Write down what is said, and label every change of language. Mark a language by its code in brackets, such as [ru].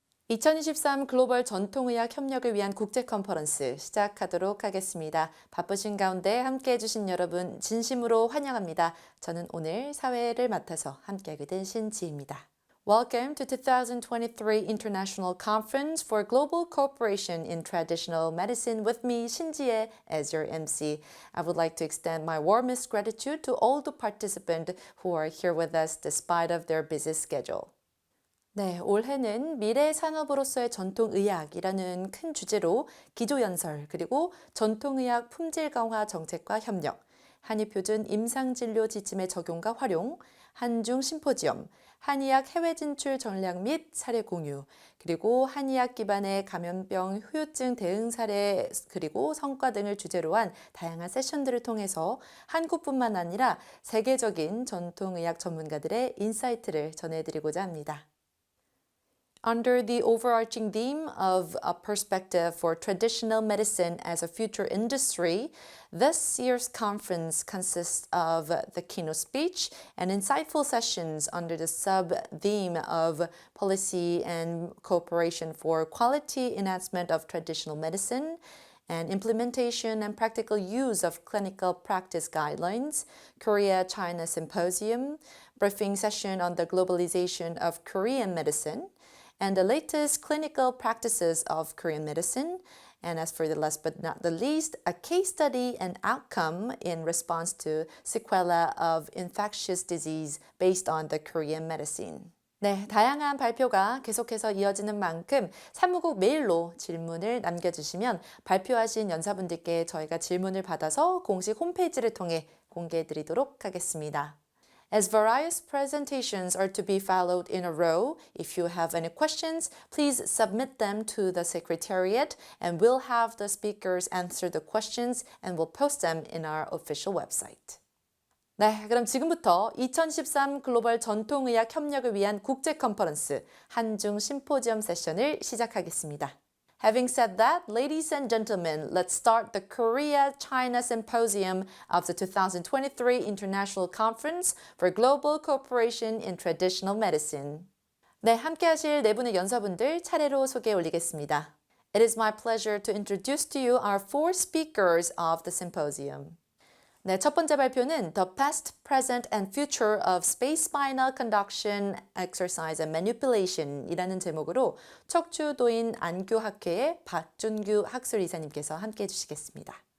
[ko] 2023 글로벌 전통의학 협력을 위한 국제 컨퍼런스 시작하도록 하겠습니다. 바쁘신 가운데 함께 해주신 여러분 진심으로 환영합니다. 저는 오늘 사회를 맡아서 함께하게 된 신지입니다. [en] Welcome to 2023 International Conference for Global Cooperation in Traditional Medicine with me, 신지혜, as your MC. I would like to extend my warmest gratitude to all the participants who are here with us despite of their busy schedule. [ko] 네, 올해는 미래산업으로서의 전통의학이라는 큰 주제로 기조연설 그리고 전통의학 품질 강화 정책과 협력, 한의표준 임상진료 지침의 적용과 활용, 한중 심포지엄, 한의학 해외 진출 전략 및 사례 공유, 그리고 한의학 기반의 감염병 후유증 대응 사례 그리고 성과 등을 주제로 한 다양한 세션들을 통해서 한국뿐만 아니라 세계적인 전통의학 전문가들의 인사이트를 전해드리고자 합니다. [en] Under the overarching theme of a perspective for traditional medicine as a future industry, this year's conference consists of the keynote speech and insightful sessions under the sub-theme of policy and cooperation for quality enhancement of traditional medicine, and implementation and practical use of clinical practice guidelines, Korea-China Symposium, briefing session on the globalization of Korean medicine, and the latest clinical practices of Korean medicine, and as for the last but not the least, a case study and outcome in response to sequela of infectious disease based on the Korean medicine. [ko] 네, 다양한 발표가 계속해서 이어지는 만큼 사무국 메일로 질문을 남겨주시면 발표하신 연사분들께 저희가 질문을 받아서 공식 홈페이지를 통해 공개해드리도록 하겠습니다. [en] As various presentations are to be followed in a row, if you have any questions, please submit them to the Secretariat and we'll have the speakers answer the questions and we'll post them in our official website. [ko] 네, 그럼 지금부터 2013 글로벌 전통의학 협력을 위한 국제 컨퍼런스 한중 심포지엄 세션을 시작하겠습니다. [en] Having said that, ladies and gentlemen, let's start the Korea-China Symposium of the 2023 International Conference for Global Cooperation in Traditional Medicine. [ko] 네, 함께 하실 네 분의 연사분들 차례로 소개해 올리겠습니다. [en] It is my pleasure to introduce to you our four speakers of the symposium. [ko] 네, 첫 번째 발표는 The Past, Present and Future of Space Spinal Conduction Exercise and Manipulation 이라는 제목으로 척추도인 안교학회의 박준규 학술이사님께서 함께 해주시겠습니다.